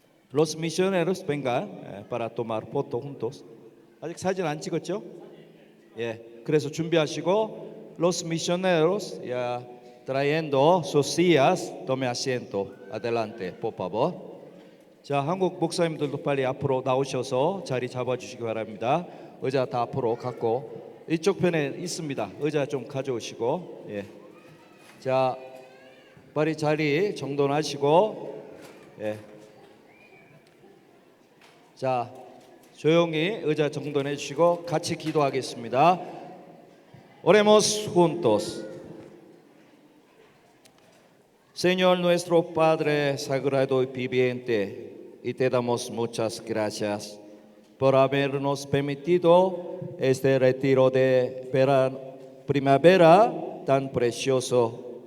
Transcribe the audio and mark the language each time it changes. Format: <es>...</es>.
<es>Los misioneros vengan para tomar foto juntos.</es> <ko>아직 사진 안 찍었죠? 예, 그래서 준비하시고</ko> <es>los misioneros ya trayendo sus sillas, tome asiento. Adelante, por favor.</es> <ko>자, 한국 목사님들도 빨리 앞으로 나오셔서 자리 잡아주시기 바랍니다. 의자 다 앞으로 갖고 이쪽 편에 있습니다. 의자 좀 가져오시고, 예. 자, 빨리 자리 정돈하시고, 예. 자, 조용히 의자 정돈해 주시고 같이 기도하겠습니다.</ko> <es>Oremos juntos. Señor nuestro Padre sagrado y viviente, y te damos muchas gracias por habernos permitido este retiro de primavera tan precioso.</es>